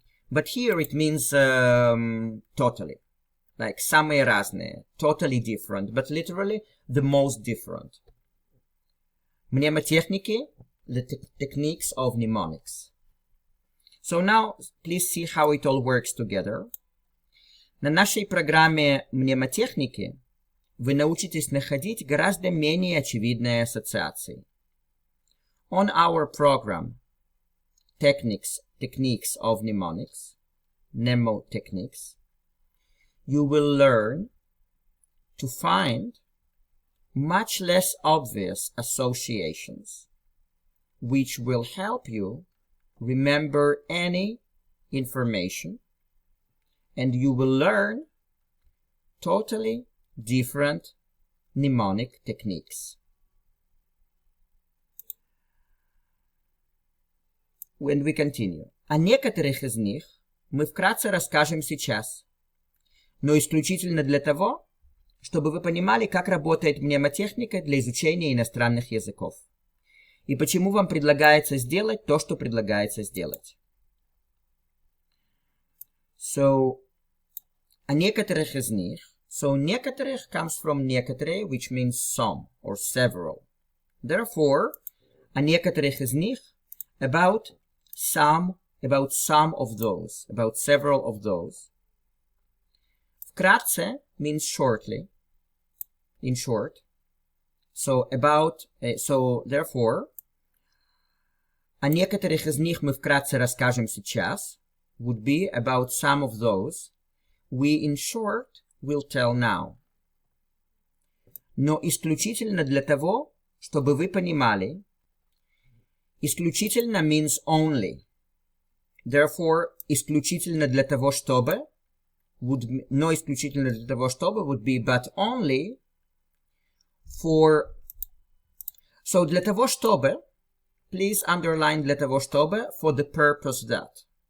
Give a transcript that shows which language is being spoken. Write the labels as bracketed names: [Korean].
[English] But here it means totally. Like [Russian] самые разные, [English] totally different, but literally the most different. Mnemotechniky, the techniques of mnemonics. So now, please see how it all works together. [Russian] На нашей программе мнемотехники вы научитесь находить гораздо менее очевидные ассоциации. [English] On our program, techniques of mnemonics, mnemotechnics, you will learn to find much less obvious associations, which will help you remember any information, and you will learn totally different mnemonic techniques. When we continue. [Russian] О некоторых из них мы вкратце расскажем сейчас, но исключительно для того, чтобы вы понимали, как работает мнемотехника для изучения иностранных языков, и почему вам предлагается сделать то, что предлагается сделать. So, о некоторых из них. [English] So, некоторых comes from некоторые, which means some or several. Therefore, [Russian] о некоторых из них, [English] about some of those, about several of those. Вкратце means shortly, in short. So, therefore, [Russian] о некоторых из них мы вкратце расскажем сейчас, [English] would be about some of those, we in short will tell now. [Russian] Но исключительно для того, чтобы вы понимали, исключительно [English] means only. Therefore, [Russian] исключительно для того, чтобы, но исключительно для того, чтобы [English] would be but only for, so для того, чтобы, please underline для того, чтобы, for the purpose that.